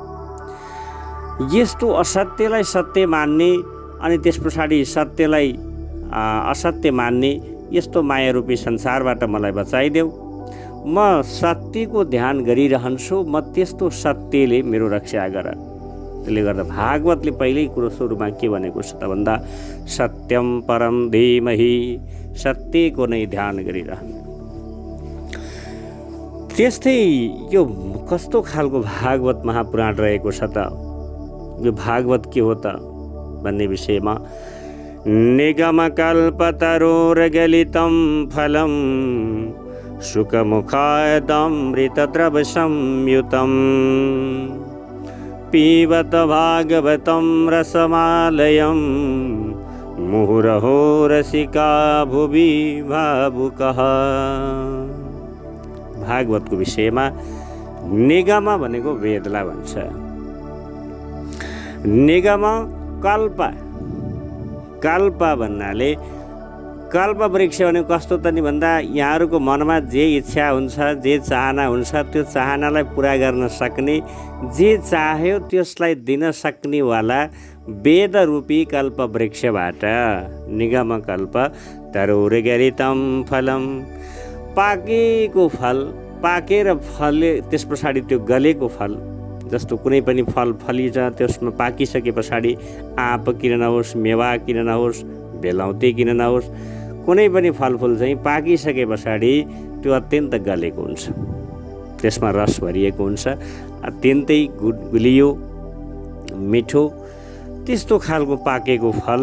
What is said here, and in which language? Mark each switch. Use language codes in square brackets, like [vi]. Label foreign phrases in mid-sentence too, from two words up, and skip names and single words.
[ne] यस्तो असत्यलाई सत्य मान्ने अनि त्यस पछाडि सत्यलाई असत्य मान्ने यस्तो मायारूपी संसारबाट मलाई बचाइदेऊ। म सत्यको ध्यान गरिरहन्छु, म त्यस्तो सत्यले मेरो रक्षा गर। त्यसले गर्दा भागवतले पहिल्यै कुरो सुरुमा के भनेको छ त भन्दा, [sa] सत्यम परम धीमहि, [ne] सत्यको नै ध्यान गरिरहनु। त्यस्तै यो कस्तो खालको भागवत महापुराण रहेको छ त, यो भागवत के हो त भन्ने विषयमा, [sa] निगमकल्पतरोर्गलितं फलं शुकमुखादमृतद्रवसंयुतं पीबत भागवतं रसमालयं मुहुरहो रसिका भुवि भावुकः। [ne] भागवतको विषयमा निगम भनेको वेदलाई भन्छ। निगम कल्प भन्नाले, कल्प वृक्ष भनेको कस्तो त नि भन्दा, यहाँहरूको मनमा जे इच्छा हुन्छ, जे चाहना हुन्छ, त्यो चाहनालाई पुरा गर्न सक्ने, जे चाह्यो त्यसलाई दिन सक्नेवाला वेदरूपी कल्प वृक्षबाट, [sa] निगम कल्प तरोर्गलितं फलं, [ne] पाकेको फल पाकेर फले त्यस पछाडि त्यो गलेको फल, जस्तो कुनै पनि फल फलिन्छ त्यसमा पाकिसके पछाडि आँप किन नहोस्, मेवा किन नहोस्, बेलाउते किन नहोस्, कुनै पनि फलफुल चाहिँ पाकिसके पछाडि त्यो अत्यन्त गलेको हुन्छ, त्यसमा रस भरिएको हुन्छ, अत्यन्तै गुलियो मिठो त्यस्तो खालको पाकेको फल।